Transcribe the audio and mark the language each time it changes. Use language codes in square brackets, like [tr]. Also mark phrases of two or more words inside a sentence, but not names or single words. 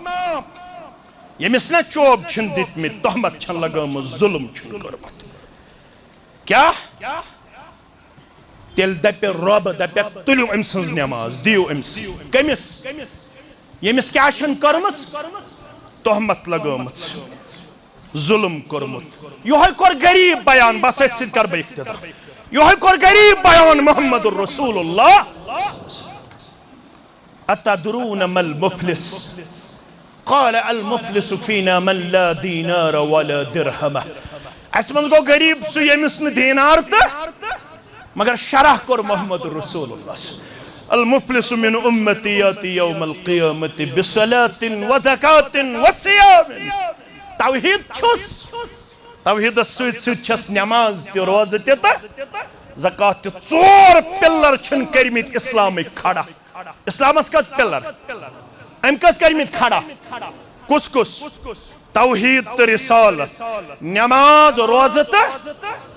[ks] یمس نا چوب چھن دتمت تہمت چھن لگامت ظلم چھن کرمت کیا تیل دپہ رب دپہ تُلِو أمۍ سٕنٛز نٮ۪ماز دِیِو أمِس کٔمِس ییٚمِس کیٛاہ چھَنہٕ کٔرمٕژ تہمت لگٲمٕژ ظُلم کوٚرمُت یِہوٚے کوٚر غریٖب بیان بس أتھۍ سۭتۍ کَرٕ بہٕ اِختِتام یِہوٚے کوٚر غریٖب بیان [ar] محمد رسول اللہ أتدرون ما المفلس قال المفلس فينا من لا دينار ولا درهم [ks] اس من گو غریب سُہ ییٚمِس نہٕ دیٖنار تہٕ مگر شرح کوٚر [ar] محمد رسول اللہ المفلس من امتی یاتی یوم القیامت بصلاة وزکاة وصیام [ks] توحید چھُس توحیدس سۭتۍ سۭتۍ چھس نٮ۪ماز تہِ روزٕ تہِ تہٕ زکات تہِ ژور پِلر چھِنہٕ کٔرمٕتۍ اسلامٕکۍ کھڑا اسلامس کٔژ پِلر أمۍ کٔژ کٔرمٕتۍ کھڑا کُس کُس توحید تہٕ رسالت نٮ۪ماز روزٕ تہٕ